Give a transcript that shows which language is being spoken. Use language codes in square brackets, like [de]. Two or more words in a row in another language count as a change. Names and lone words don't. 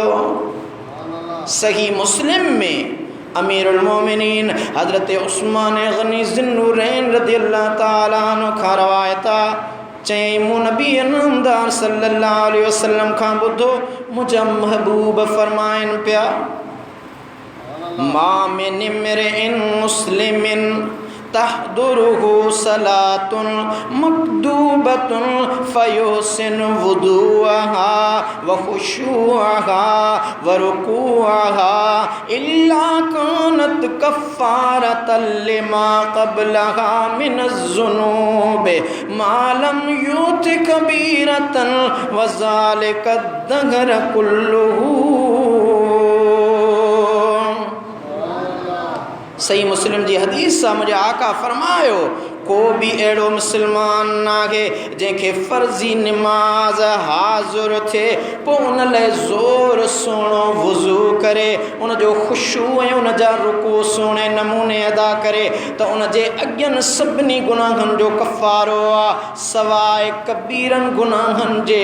[sd] सही मुस्लिम में अमीरुल मोमिनीन हज़रत उस्मान गनी ज़िन्नुरैन [ar] رضي الله تعالى عنه [sd] खां रवायत आहे चई मूं नबी नामदार [ar] صلى الله عليه وسلم [sd] खां ॿुधो मुंहिंजा महबूब फरमाइनि पिया [ar] ما من امرئ مسلم تحضره صلاة مكتوبة فيحسن وضوءها وخشوعها وركوعها إلا كانت كفارة لما قبلها من الذنوب ما لم يؤت كبيرة وذلك الدهر كله. [sd] सही मुस्लिम जी हदीस आहे मुंहिंजे आका फरमायो को भी अहिड़ो मुसलमान नाहे जंहिंखे फ़र्ज़ी नमाज हाज़ुर थिए पोइ उन लाइ ज़ोर सुहिणो वुज़ू करे उनजो ख़ुशू ऐं उनजा रुकू सुहिणे नमूने अदा करे त उनजे अॻियनि सभिनी गुनाहनि जो कफ़ारो आहे सवाइ कबीरनि गुनाहनि जे।